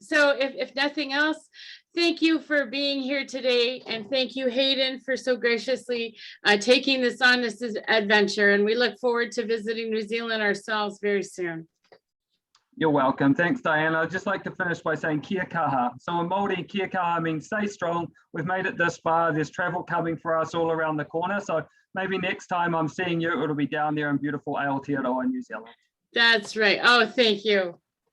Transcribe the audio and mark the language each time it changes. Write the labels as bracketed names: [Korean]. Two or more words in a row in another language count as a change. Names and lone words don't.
[English] So if nothing else, thank you for being here today. And thank you, Hayden, for so graciously taking this on this adventure. And we look forward to visiting New Zealand ourselves very soon. You're welcome. Thanks, Diana. I'd just like to finish by saying [Māori] kia kaha. [English] So in Māori, [Māori] kia kaha [English] means stay strong. We've made it this far. There's travel coming for us all around the corner. So maybe next time I'm seeing you, it'll be down there in beautiful Aotearoa, New Zealand. That's right. Oh, thank you.